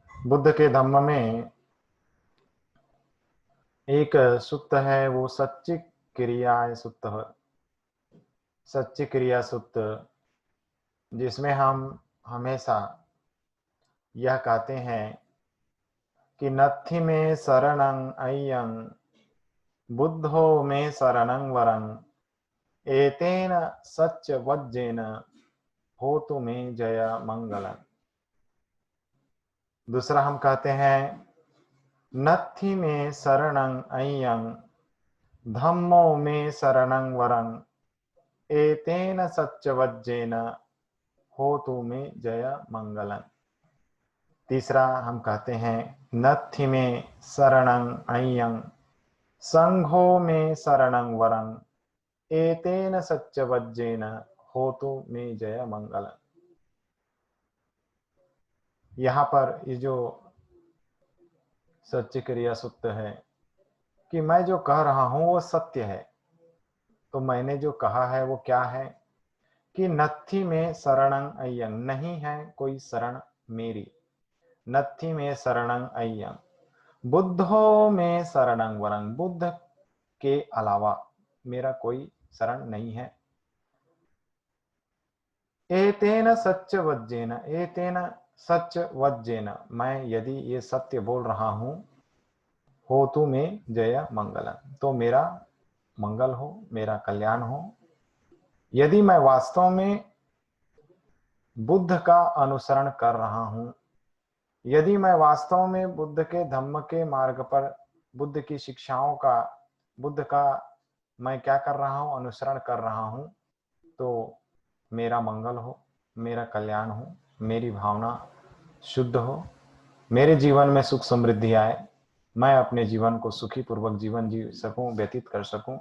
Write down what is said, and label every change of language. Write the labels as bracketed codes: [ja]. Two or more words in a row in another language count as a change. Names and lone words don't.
[hi] बुद्ध के धम्म में एक सुत्त है वो सच्ची क्रिया सुत्त, सच्ची क्रिया सुत्त, जिसमें हम हमेशा यह कहते हैं कि [pi] नत्थि में शरणं अय्यं बुद्धो में शरणं वरं एतेन सच्च वज्जेन होतु में जय मंगलम्। [hi] दूसरा हम कहते हैं [pi] नत्थि में शरणं अय्यं धम्मो में शरणं वरं एतेन सच्च वज्जेन होतु में जय मंगलम्। [hi] तीसरा हम कहते हैं [pi] नत्थि में शरणं अय्यं संघो में शरणं वरं एतेन सच्च वज्जेन होतु में जय मंगलम्। [hi] यहाँ पर ये जो सच्ची क्रिया सुत्त है कि मैं जो कह रहा हूं वो सत्य है। तो मैंने जो कहा है वो क्या है कि [pi] नत्थि में शरणं अय्यं, [hi] नहीं है कोई शरण मेरी, [pi] नत्थि में शरणं अय्यं बुद्धो में शरणं वरं, [hi] बुद्ध के अलावा मेरा कोई शरण नहीं है। [pi] एतेन सच्च वज्जेन, एतेन सच्च वज्जेन, [hi] मैं यदि ये सत्य बोल रहा हूं, [pi] होतु में जय मंगलम्, [hi] तो मेरा मंगल हो, मेरा कल्याण हो। यदि मैं वास्तव में बुद्ध का अनुसरण कर रहा हूं, यदि मैं वास्तव में बुद्ध के धम्म के मार्ग पर, बुद्ध की शिक्षाओं का, बुद्ध का मैं क्या कर रहा हूं, अनुसरण कर रहा हूं, तो मेरा मंगल हो, मेरा कल्याण हो, मेरी भावना शुद्ध हो, मेरे जीवन में सुख समृद्धि आए, मैं अपने जीवन को सुखी पूर्वक जीवन जी सकूं, व्यतीत कर सकूं।